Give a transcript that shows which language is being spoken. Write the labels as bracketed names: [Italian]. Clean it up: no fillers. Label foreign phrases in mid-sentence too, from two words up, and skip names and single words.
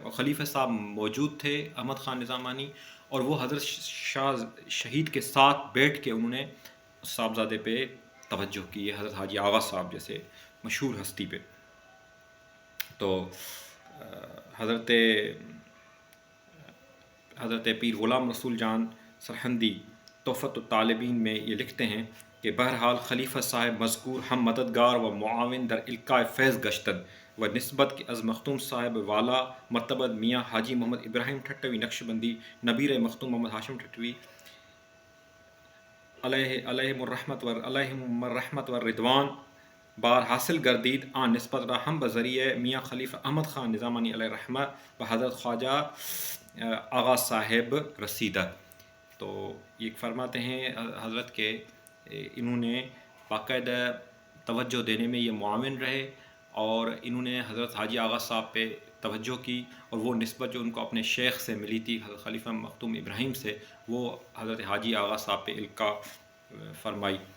[Urdu] اور خلیفہ صاحب موجود تھے احمد خان نظامانی، اور وہ حضرت شاہ شہید کے ساتھ بیٹھ کے انہوں نے صاحبزادے پہ توجہ کی ہے، حضرت حاجی آغا صاحب جیسے مشہور ہستی پہ. تو حضرت پیر غلام رسول جان سرہندی تحفۃ الطالبین میں یہ لکھتے ہیں کہ بہرحال [Persian] خلیفہ صاحب مذکور ہم مددگار و معاون در القاء فیض گشتن و نسبت کے از مختوم صاحب والا مرتبت میاں حاجی محمد ابراہیم ٹھٹوی نقشبندی نبیر مختوم محمد ہاشم ٹھٹوی علیہم الرحمت و رضوان بار حاصل گردید آن نسبت را ہم بذریعہ میاں خلیفہ احمد خان نظامانی علیہ رحمہ و حضرت خواجہ آغا صاحب رسیدہ. [Urdu] تو یہ فرماتے ہیں حضرت کے انہوں نے باقاعدہ توجہ دینے میں یہ معاون رہے، اور انہوں نے حضرت حاجی آغا صاحب پہ توجہ کی، اور وہ نسبت جو ان کو اپنے شیخ سے ملی تھی حضرت خلیفہ مختوم ابراہیم سے، وہ حضرت حاجی آغا صاحب پہ القاء فرمائی.